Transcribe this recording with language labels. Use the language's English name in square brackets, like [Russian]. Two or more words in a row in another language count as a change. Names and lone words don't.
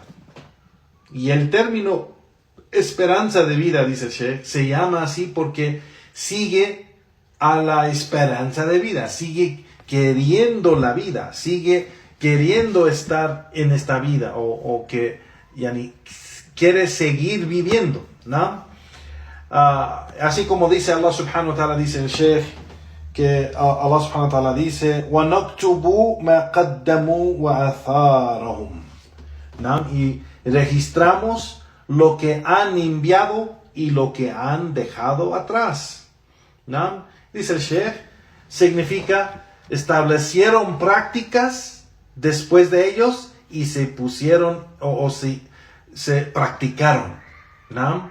[Spanish] Y el término esperanza de vida, dice el Sheikh, se llama así porque sigue a la esperanza de vida, sigue queriendo la vida, sigue queriendo estar en esta vida, o que quiere seguir viviendo, ¿no? Así como dice [Arabic] الله سبحانه وتعالى, [Spanish] dice el Sheikh, que [Arabic] الله سبحانه وتعالى [Spanish] dice: [Arabic] وَنَكْتُبُ مَا قَدَّمُوا وَآثَارَهُمْ, [Spanish] ¿no? Y registramos lo que han enviado y lo que han dejado atrás, ¿no? Dice el Sheikh, significa establecieron prácticas después de ellos y se pusieron se practicaron, ¿no?